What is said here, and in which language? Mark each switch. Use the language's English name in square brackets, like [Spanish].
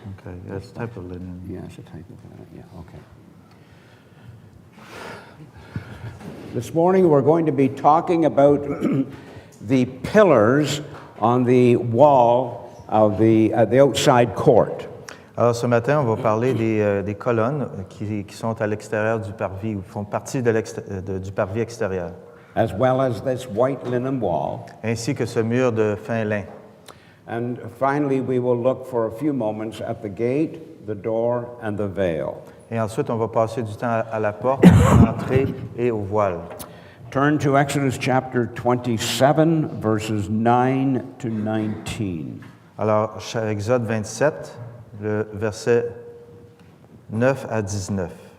[English] Okay, that's type of linen. Yeah, it's a type of yeah, okay. This morning we're going to be talking about the pillars on the wall of the outside court. [French] Alors, ce matin, on va parler des colonnes qui sont à l'extérieur du parvis, ou font partie du parvis extérieur, [English] As well as this white linen wall. [French] ainsi que ce mur de fin lin. [English] And finally, we will look for a few moments at the gate, the door, and the veil. [French] Et ensuite, on va passer du temps à la porte, à l'entrée et au voile. [English] Turn to Exodus chapter 27, verses 9 to 19. [French] Alors, Exode 27, le verset 9 à 19.